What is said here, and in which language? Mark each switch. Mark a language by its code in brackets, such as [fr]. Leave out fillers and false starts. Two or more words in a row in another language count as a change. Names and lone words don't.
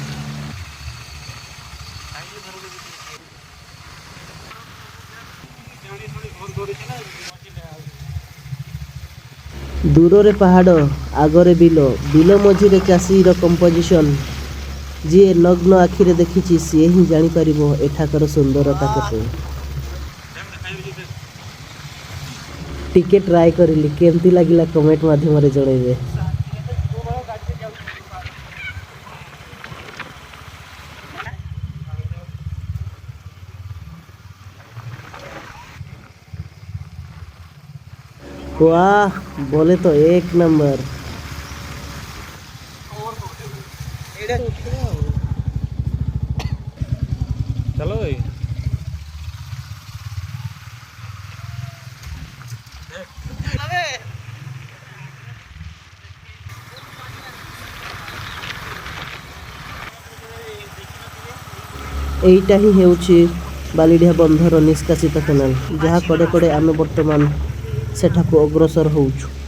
[or] ଦୂରରେ ପାହାଡ଼, ଆଗରେ ବିଲ, ବିଲ ମଝିରେ ଚାଷୀର କମ୍ପୋଜିସନ୍। ଯିଏ ନଗ୍ନ ଆଖିରେ ଦେଖିଛି ସିଏ ହିଁ ଜାଣିପାରିବ ଏଠାକାର ସୁନ୍ଦରତା କେତେ। ଟିକେ ଟ୍ରାଏ କରିଲି, କେମିତି ଲାଗିଲା କମେଣ୍ଟ ମାଧ୍ୟମରେ ଜଣାଇବେ। [hi] वाह, बोले तो एक नंबर। चलो भाई [or] এইটা ହିଁ ହେଉଛି ବାଲିଢିଆ ବନ୍ଧର ନିଷ୍କାସିତ କେନାଲ, ଯାହା କଡ଼େ କଡ଼େ ଆମେ ବର୍ତ୍ତମାନ ସେଠାକୁ ଅଗ୍ରସର ହେଉଛୁ।